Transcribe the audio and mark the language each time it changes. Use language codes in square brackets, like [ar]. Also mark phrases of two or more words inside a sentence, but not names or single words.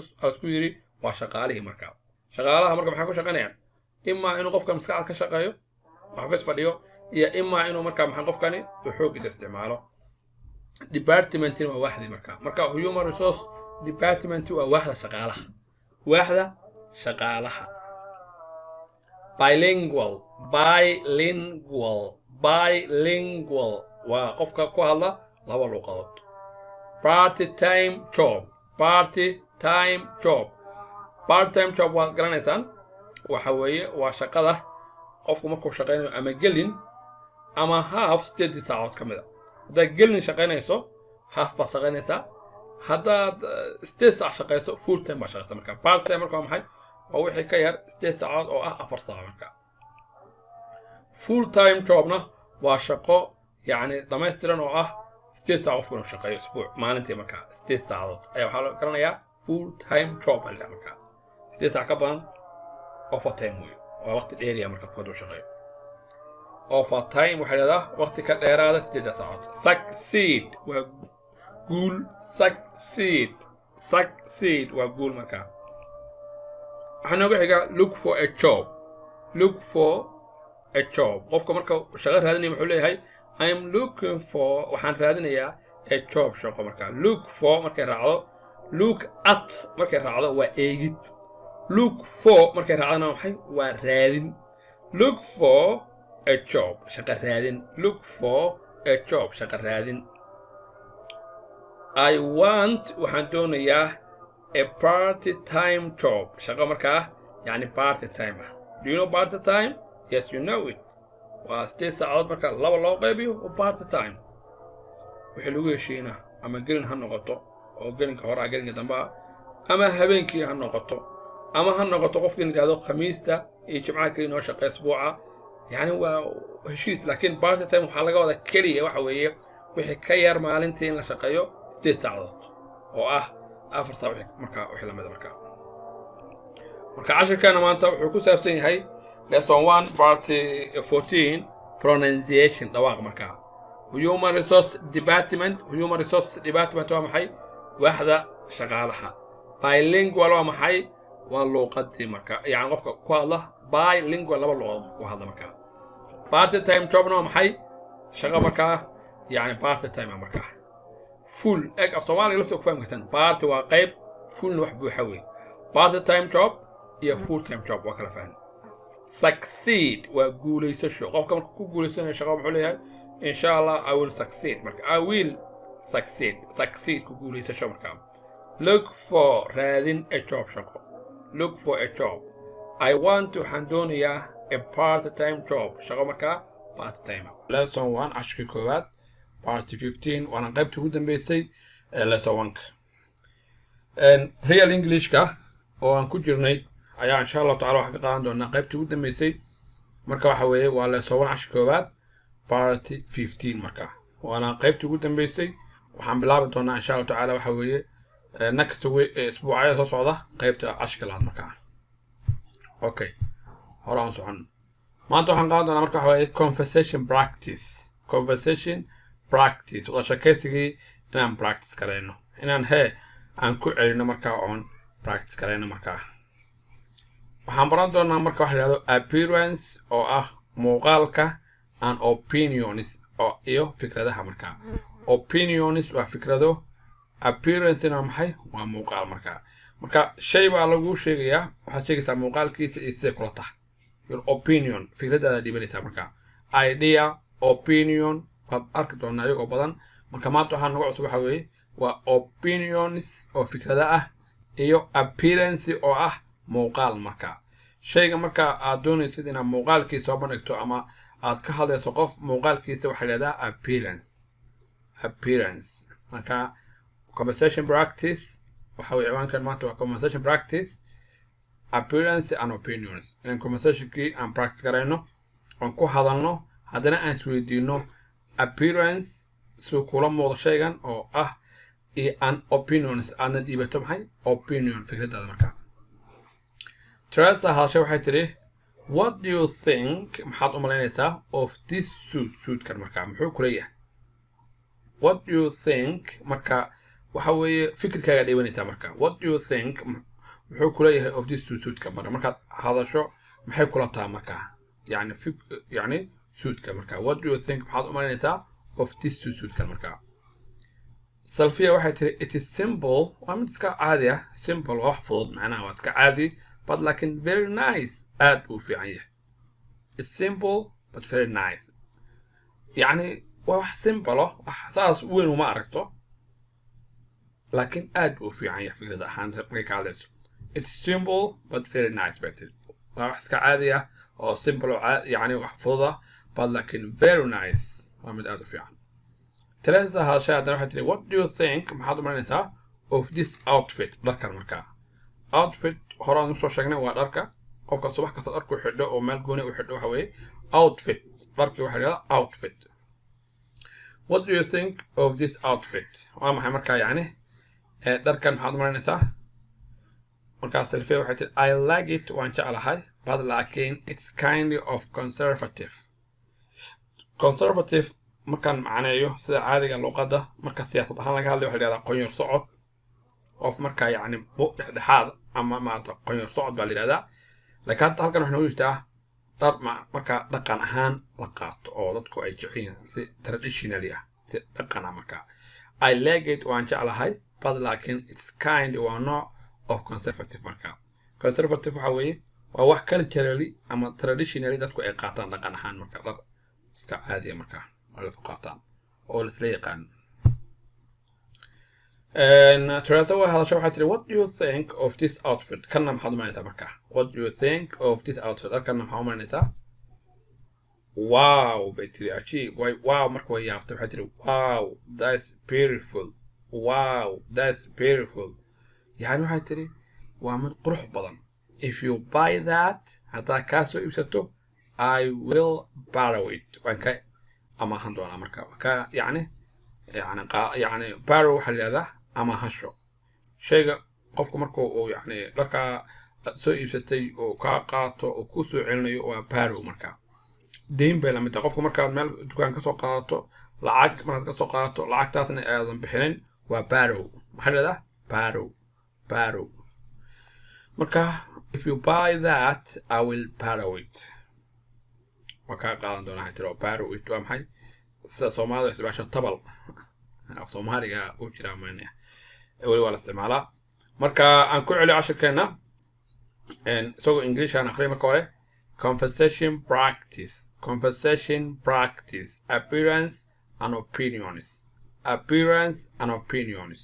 [so] aa isku yidhi waa shaqaalihii marka shaqaalaha marka maxay ku shaqaynayaan imaa inuu qofka maskaxda ka shaqeeyo xafiis fadhiyo iyo imaa inuu marka maxaa qofkani uu xooggiisa isticmaalo departmentina waa waaxdii marka [en] human resource department [so] waa waaxda shaqaalaha bilingual waa qofka ku hadla laba luqadood. [en] part-time job part-time job [so] waad garanaysaan waxa weeye waa shaqada qofku markuu shaqaynayo ama gelin ama half 8 saacadood ka mid ah. haddaad gelin shaqaynayso half baad shaqaynaysaa, haddaad 8 saac shaqayso [en] full time [so] baad shaqaysaa. marka [en] part time [so] marka waa maxay? waa wixii ka yar 8 saacadood oo ah 4 saac. marka [en] full time jobna [so] waa shaqo yani dhammaystiran oo ah 8 saac qofku inuu shaqeeyo isbuuc maalintii. marka 8 saacadood ayaa waxaa loo garanayaa [en] full time job. [so] marka 8 saac ka badan overtime wey, waa waqti dheeriya marka qofku shaqeeyo. overtime waxay leedahay waqti ka dheeraada 8 saacadood. succeed waa guul. succeed waa guul. marka waxaa nooga xiga look for a job. qofka marka shaqo raadinaya wuxuu leeyahay [en] I am looking for, [so] waxaan raadinayaa [en] a job [so] shaqo. marka [en] look for [so] markay raacdo, [en] look at [so] markay raacdo waa eegid, [en] look for [so] markay raacdana maxay? waa raadin. [en] look for a job [so] shaqo raadin. [en] look for a job [so] shaqo raadin. [en] I want [so] waxaan doonayaa [en] a part-time job [so] shaqo markaa yani part-time ah. [en] do you know part-time? yes you know it. [so] waa 8 saacadood marka laba loo qaybiyo oo part-time. wixii lagu heshiina ama gelin ha noqoto oo gelinka hore ah gelinka dambe ah, ama habeenkii ha noqoto, ama ha noqoto qofkii la yiraahdo khamiista iyo jimcaha kaliya noo shaqeeya isbuuca. yani waa heshiis. laakiin part-time waxaa laga wada keliya waxa weeye wixii ka yar maalintii in la shaqeeyo 8 saacadood oo ah 4 saac marka wixii la mid ah. marka casharkeena maanta wuxuu ku saabsan yahay [en] lesson 1 part 14 pronunciation [so] dhawaaq. marka [en] human resource department [so] waa maxay? waaxda shaqaalaha. bilingual waa maxay? waa luqadii. marka yani qofka ku hadla bilingual laba luqadood ku hadla. marka [en] part-time jobna [so] waa maxay? shaqo markaa yani part-time ah. marka full eg af Soomaaliga lafta ku fahmi kartaan. part waa qayb, fullna wax buuxa weey. [en] part-time job [so] iyo [en] full-time job [so] waa kala fahmi. succeed waa guulaysasho. qofka marka ku guulaysanayo shaqo wuxuu leeyahay [ar] insha Allah [en] I will succeed. [so] marka [en] I will succeed [so] ku guulaysasho. [en] marka look for raadin a job shaqo. look for a job. I want [so] waxaan doonayaa [en] a part-time job [so] shaqo marka [en] part-time. [so] lesson 1 cashkii koowaad part 15 waana qaybtii ugu dambeysay lesson 1ka. [en] real Englishka [so] oo aan ku jirnay ayaa [ar] insha Allah taala [so] wax ka qaadan doonaa qaybtii ugu dambeysay. marka waxa weeye waa lesson 1 cashkii koowaad part 15. marka waana qaybtii ugu dambeysay. waxaan bilaabi doonaa [ar] insha Allah taala [so] waxa weeye [en] next week [so] isbuucaya soo socda qaybta cashka laad. marka okay hore aan socon. maanta waxaan qaadan doonaa marka waxa weeye [en] conversation practice. [so] wada sheekaysigii inaan practice kareyno, inaan aan ku celino marka oon practice kareyno. marka waxaan baran doonaa marka waxa la yiraahdo appearance oo ah muuqaalka, [en] and opinions [so] oo iyo fikradaha. marka opinions waa fikrado, appearance waa maxay? waa muuqaal. marka shay baa lagu sheegayaa, waxaad sheegaysaa muuqaalkiisa iyo sida kula tahay. [en] your opinion [so] fikradaada dhibanaysaa. marka idea, opinion waad arki doonaa iyagoo badan. marka maanta waxaan nagu cusub waxa weeye waa opinions oo fikrada ah iyo appearance oo ah muuqaal. marka shayga marka aad doonaysid inaad muuqaalkiisa soo bandhigto ama aad ka hadlayso qof muuqaalkiisa waxaa la yiraahdaa appearance. marka [en] conversation practice [so] waxa weeye ciwaankan maanta waa [en] conversation practice, appearance and opinions. [so] in conversationkii aan practice karayno, aan ku hadalno, haddana aan isweydiino appearance suu kula muuqdo shaygan oo ah iyo [en] an opinions [so] aadna dhiibato maxay? opinion fikradaada. marka Teresa hadashay waxay tiri [en] what do you think? [so] maxaad u malaynaysaa [en] of this suitkan? [so] marka muxuu ku leeyahay? [en] what do you think? [so] marka waxa weeye fikirkaaga dhiibanaysaa. marka [en] what do you think [so] muxuu ku leeyahay [en] of this suitkan? [so] markaad hadasho maxay kula tahay? marka yani suitkan. marka [en] what do you think [so] maxaad u malaynaysaa [en] of this suitkan? [so] marka Salfia waxay tiri [en] it is simple. [so] waa mid iska caadi simple waa wax fudud macnaha waa iska caadi but lakin [en] very nice [so] aad u fiican yahay. [en] It's simple but very nice. [so] يعني wax simple wax saas weyn uma aragto laakiin aad buu fiican yahay fikrada ahaan markay ka hadlayso. [en] It's simple but very nice better. [so] waa wax iska caadi ah oo simple oo يعني wax fududa but laakiin [en] very nice [so] waa mid aad u fiican. Teresa hadashay haddana waxay tiri [en] what do you think [so] maxaad u malaynaysaa [en] of this outfit [so] dharkan markaa. Outfit horaan usoo sheegnay waa dharka qofka subax kasta dharku xidho oo meel gooni u xidho waxa weeye outfit. dharkii waxaa la yidhahdaa outfit. [en] What do you think of this outfit? [so] waa maxay markaa yani dharkan maxaad u malaynaysaa. markaas selfie waxay tiri [en] I like it [so] waan jeclahay [en] but laakiin it's kind of conservative. [so] Conservative markaan macneeyo sida caadiga luqadda marka siyaasad ahaan laga hadlayo waxa la yidhahdaa qoyar socod qof markaa yani dhexdhexaad ama maarata qoyar socod baa la yidhahdaa. laakiin hadda halkan waxaa noogu jirtaa dhar markaa dhaqan ahaan la qaato oo dadku ay jeceliin si traditionally ah si dhaqan ah markaa. [en] I like it [so] waan jeclahay [en] but laakiin it's kind [so] waa nooc [en] of conservative markaa. [so] Conservative waxa weeye waa wax culturally ama traditionally dadku ay qaataan dhaqan ahaan markaa dhar iska caadi ah markaa dadku qaataan oo la isla yaqaan. Teresa waxay tiri [en] what do you think of this outfit [so] kana maxaad u malaynaysaa markaa. [en] What do you think of this outfit [so] dharkana maxaad u malaynaysaa. Wow bay tiri ajiib wow marka way yaabtay waxay tiri [en] wow that's beautiful. Wow that's beautiful [so] yani waxay tiri waa mid qurux badan. [en] If you buy that [so] haddaa kaa soo iibsato [en] I will borrow it [so] waan ka amahan doonaa markaa ka yani borrow waxaa la yidhahdaa amahasho shayga qofku marka uu yani dharkaa soo iibsatay oo kaa qaato oo ku soo celinayo waa borrow markaa. deyn bay la mid tahay qofku markaad meel dukaan ka soo qaadato lacag markaad ka soo qaadato lacagtaasna aadan bixinin waa borrow. maxaa la yidhahdaa borrow marka [en] if you buy that I will borrow it [so] waa kaa qaadan doonaa waxay tiri [en] borrow it [so] waa maxay sida soomaalida isticmaasho tabal af soomaaliga u jira maana weli waa la isticmaalaa. marka aan ku celiyo cashirkeena isagoo English aan akhriyo marka hore. [en] Conversation practice appearance and opinions.